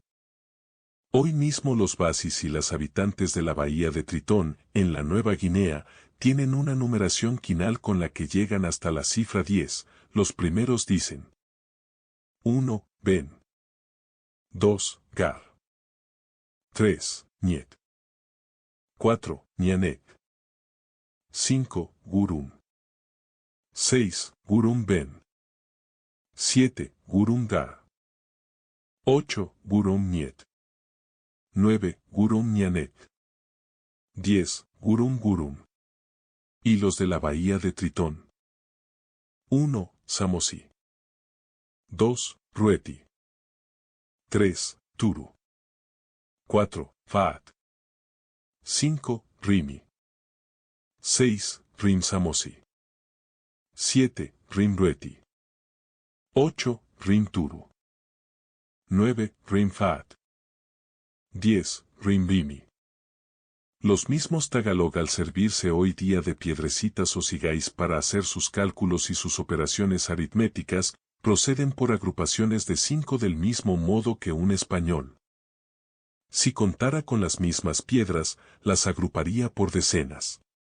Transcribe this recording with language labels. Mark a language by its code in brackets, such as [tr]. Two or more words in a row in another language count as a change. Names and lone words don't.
[es] Hoy mismo los basis y las habitantes de la bahía de Tritón, en la Nueva Guinea, tienen una numeración quinal con la que llegan hasta la cifra 10. Los primeros dicen 1, ben. 2, gar. 3, niet. 4, ñanet. 5, gurum. 6, gurum ben. 7, gurum gar. 8, gurum niet. 9, gurum ñanet. 10, gurum gurum. Y los de la bahía de Tritón. 1, Samosi. 2, Rueti. 3, Turu. 4, Faat. 5, Rimi. 6, Rim Samosi. 7, Rim Rueti. 8, Rim Turu. 9, Rim Faat. 10, Rim Rimi. Los mismos tagalog, al servirse hoy día de piedrecitas o cigais para hacer sus cálculos y sus operaciones aritméticas, proceden por agrupaciones de 5 del mismo modo que un español. Si contara con las mismas piedras, las agruparía por decenas.